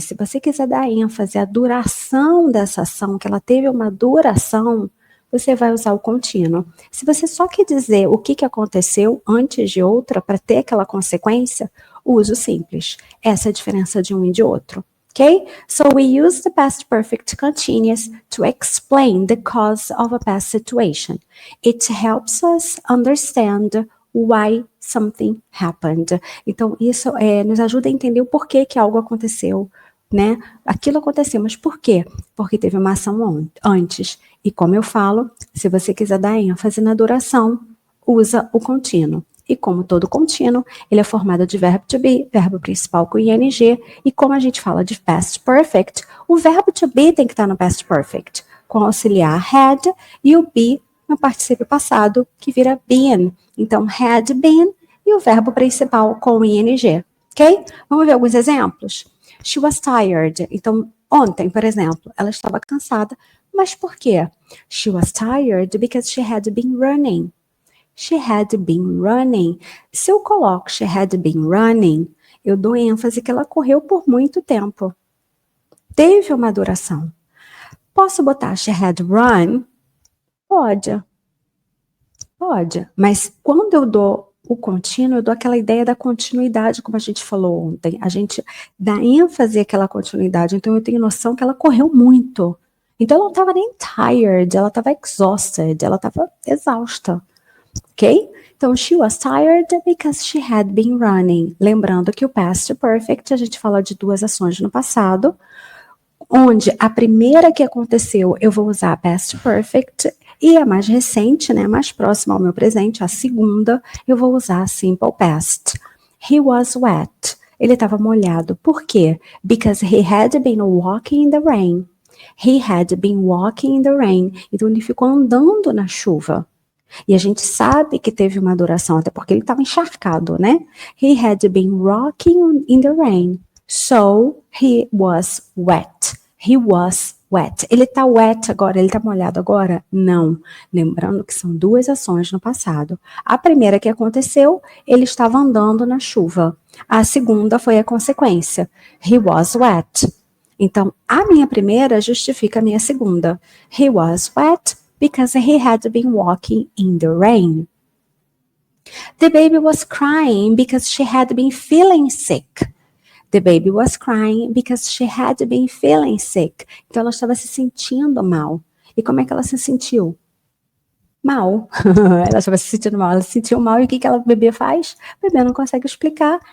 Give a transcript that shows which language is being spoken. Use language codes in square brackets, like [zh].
[pt] Se você quiser dar ênfase à duração dessa ação, que ela teve uma duração, você vai usar o contínuo. Se você só quer dizer o que aconteceu antes de outra para ter aquela consequência, use o simples. Essa é a diferença de um e de outro. [en] Okay? So we use the past perfect continuous to explain the cause of a past situation. It helps us understand why something happened. [pt] Então, isso nos ajuda a entender o porquê que algo aconteceu, né? Aquilo aconteceu, mas por quê? Porque teve uma ação antes. E como eu falo, se você quiser dar ênfase na duração, usa o contínuo. E como todo contínuo, ele é formado de verbo to be, verbo principal com ing, e como a gente fala de past perfect, o verbo to be tem que estar no past perfect, com auxiliar had e o be no particípio passado, que vira been. Então, had been e o verbo principal com ing, ok? Vamos ver alguns exemplos? [en] She was tired. [pt] Então, ontem, por exemplo, ela estava cansada, mas por quê? [en] She was tired because she had been running. She had been running. [pt] Se eu coloco [en] she had been running, [pt] eu dou ênfase que ela correu por muito tempo. Teve uma duração. Posso botar [en] she had run? [pt] Pode. Pode. Mas quando eu dou o contínuo, eu dou aquela ideia da continuidade, como a gente falou ontem. A gente dá ênfase àquela continuidade. Então, eu tenho noção que ela correu muito. Então, ela não estava nem tired, ela estava exhausted, ela estava exausta. [en] Ok? Então, she was tired because she had been running. [pt] Lembrando que o past perfect, a gente fala de duas ações no passado, onde a primeira que aconteceu, eu vou usar past perfect, e a mais recente, né, mais próxima ao meu presente, a segunda, eu vou usar simple past. [en] He was wet. [pt] Ele estava molhado. Por quê? [en] Because he had been walking in the rain. He had been walking in the rain. [pt] Então, ele ficou andando na chuva. E a gente sabe que teve uma duração, até porque ele estava encharcado, né? [en] He had been walking in the rain. So, he was wet. He was wet. [pt] Ele tá wet agora, ele tá molhado agora? Não. Lembrando que são duas ações no passado. A primeira que aconteceu, ele estava andando na chuva. A segunda foi a consequência. [en] He was wet. [pt] Então, a minha primeira justifica a minha segunda. [en] He was wet because he had been walking in the rain. The baby was crying because she had been feeling sick. The baby was crying because she had been feeling sick. [pt] Então, ela estava se sentindo mal. E como é que ela se sentiu? Mal. Ela estava se sentindo mal. Ela se sentiu mal e o que o bebê faz? O bebê não consegue explicar.